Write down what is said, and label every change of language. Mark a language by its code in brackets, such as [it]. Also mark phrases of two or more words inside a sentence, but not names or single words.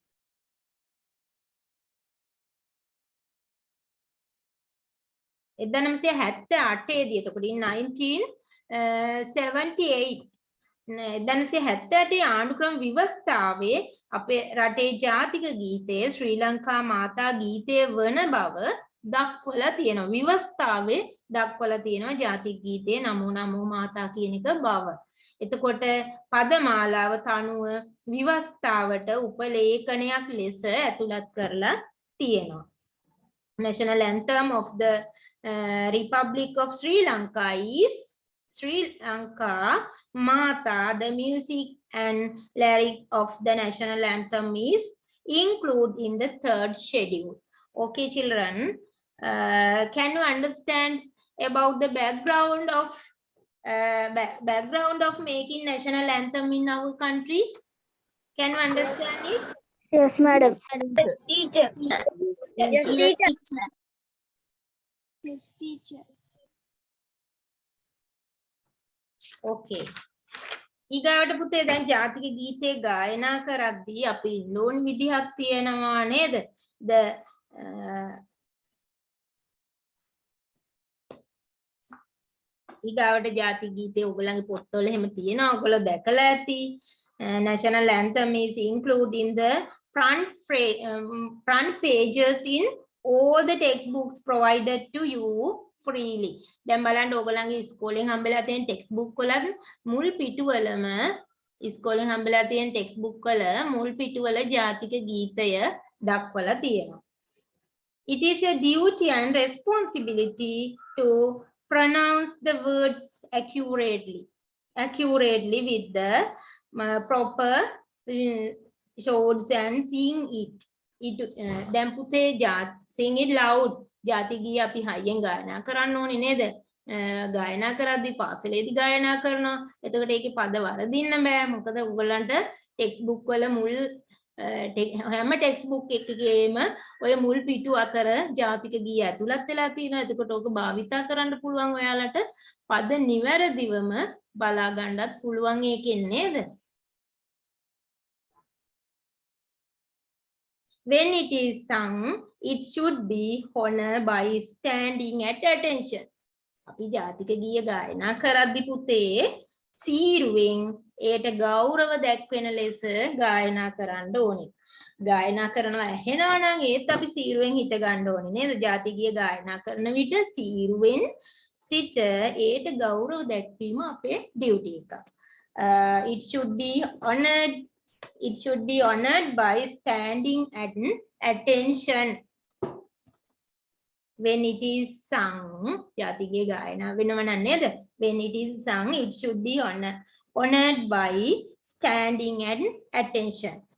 [si] 1978 දී එතකොට 1978 1978 ආණ්ඩුක්‍රම ව්‍යවස්ථාවේ අපේ රටේ ජාතික ගීතය ශ්‍රී ලංකා මාතා ගීතය වන බව දක්වලා තියෙනවා. ව්‍යවස්ථාවේ දක්වලා තියෙනවා ජාතික ගීතය නමෝ නමෝ මාතා කියන එක බව. එතකොට පදමාලාව තනුව ව්‍යවස්ථාවට උපලේඛනයක් ලෙස ඇතුළත් කරලා තියෙනවා. [en] National anthem of the Republic of Sri Lanka is Sri Lanka Mata, the music and lyric of the national anthem is included in the third schedule. Okay, children, can you understand about the background of making national anthem in our country? Can you understand it? Yes, madam. Teacher. Yes, teacher. Okay. [si] ඊගාවට පුතේ දැන් ජාතික ගීතේ ගායනා කරද්දී අපි ඉන්න ඕන විදිහක් තියෙනවා නේද? ඊගාවට ජාතික ගීතේ ඔයගොල්ලන්ගේ පොත්වල එහෙම තියෙනවා. ඔයගොල්ලෝ දැකලා ඇති. [en] National anthem is included in the front pages in all the textbooks provided to you freely. [si] දැන් බලන්න ඕගොල්ලන්ගේ ඉස්කෝලෙන් හම්බෙලා තියෙන [en] text book [si] වල මුල් පිටුවලම ඉස්කෝලෙන් හම්බෙලා තියෙන [en] text book [si] වල මුල් පිටුවල ජාතික ගීතය දක්වලා තියෙනවා. [en] It is your duty and responsibility to pronounce the words accurately with the proper shows and sing it. [si] දැන් පුතේ [en] sing it loud. [si] ජාති ගීය අපි හයියෙන් ගායනා කරන්න ඕනේ නේද? ගායනා කරද්දී පාසලේදී ගායනා කරනවා. එතකොට ඒකේ පද වරදින්න බෑ. මොකද උගලන්ට [en] text book [si] වල මුල් හැම [en] text book [si] එකකේම ඔය මුල් පිටු අතර ජාතික ගීය ඇතුළත් වෙලා තියෙනවා. එතකොට ඕක භාවිතා කරන්න පුළුවන් ඔයාලට පද නිවැරදිවම බලා ගන්නත් පුළුවන් ඒකෙන් නේද? [en] When it is sung, it should be honored by standing at attention. [si] අපි ජාතික ගීය ගායනා කරද්දී පුතේ සීරුවෙන් ඒට ගෞරව දැක්වෙන ලෙස ගායනා කරන්න ඕනේ. ගායනා කරනවා ඇහෙනවා නම් ඒත් අපි සීරුවෙන් හිට ගන්න ඕනේ නේද? ජාතික ගීය ගායනා කරන විට සීරුවෙන් සිට ඒට ගෞරව දැක්වීම අපේ ඩියුටි එක. [en] It should be honored by standing at attention when it is sung. [si] ජාතිකයේ ගායනා වෙනව නේද? [en] When it is sung, it should be honored by standing at attention.